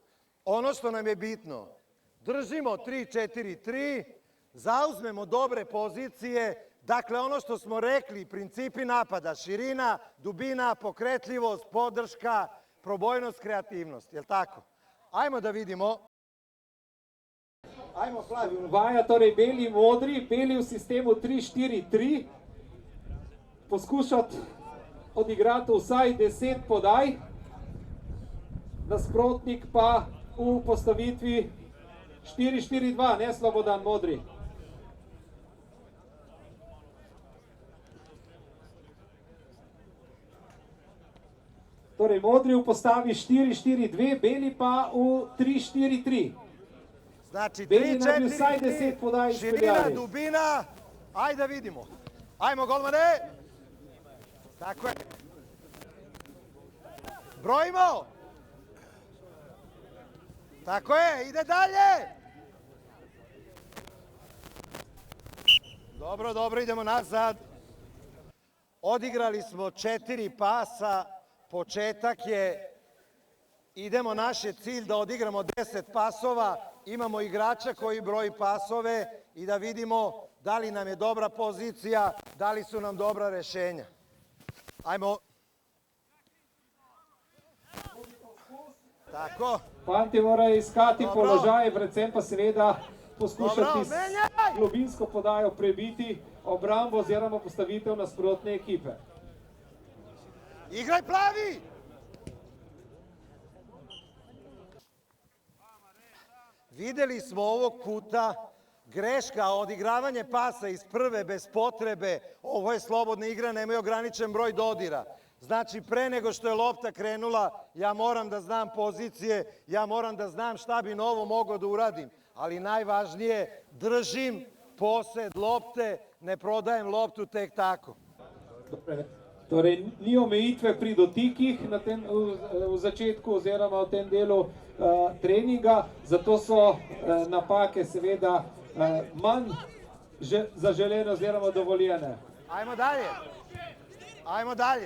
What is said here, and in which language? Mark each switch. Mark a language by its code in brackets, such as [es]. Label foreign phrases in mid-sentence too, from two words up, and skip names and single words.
[sr] Ono što nam je bitno, držimo 3-4-3, zauzmemo dobre pozicije, dakle ono što smo rekli, principi napada, širina, dubina, pokretljivost, podrška, probojnost, kreativnost, je li tako? Ajmo da vidimo. Ajmo, plavi. [sl] Vaja torej beli in modri, beli v sistemu 3-4-3. Poskušati odigrati vsaj 10 podaj, nasprotnik pa v postavitvi 4-4-2, ne Slobodan modri. Torej modri v postavi 4-4-2, beli pa v 3-4-3. [sr] Znači, [sl] Beli naj bi [sr] 3, [sl] vsaj [sr] 4, [sl] 10 podaj [sr] 3, širina, [sl] ispeljali. [sr] dubina, ajde da vidimo. Ajmo, golmane! Tako je. Brojimo! Tako je, ide dalje! Dobro, dobro, idemo nazad. Odigrali smo 4 pasa, početak je, idemo, naš je cilj da odigramo 10 pasova, imamo igrača koji broji pasove i da vidimo da li nam je dobra pozicija, da li su nam dobra rešenja. Ajmo. Tako. [sl] Fanti morajo iskati [sr] Dobro. [sl] položaje, predvsem pa seveda poskušati [sr] Dobro, [sl] s [sr] menjaj! [sl] globinsko podajo prebiti obrambo oziroma postavitev nasprotne ekipe. [sr] Igraj, plavi! Videli smo ovog puta greška, odigravanje pasa iz prve bez potrebe. Ovo je slobodna igra, nemaju ograničen broj dodira. Znači, pre nego što je lopta krenula, ja moram da znam pozicije, ja moram da znam šta bi novo mogao da uradim. Ali najvažnije, držim posed lopte, ne prodajem loptu tek tako. [sl] Torej, ni omejitve pri dotikih v začetku oziroma v tem delu treninga, zato so napake seveda manj zaželene oziroma dovoljene. [sr] Ajmo dalje. Ajmo dalje.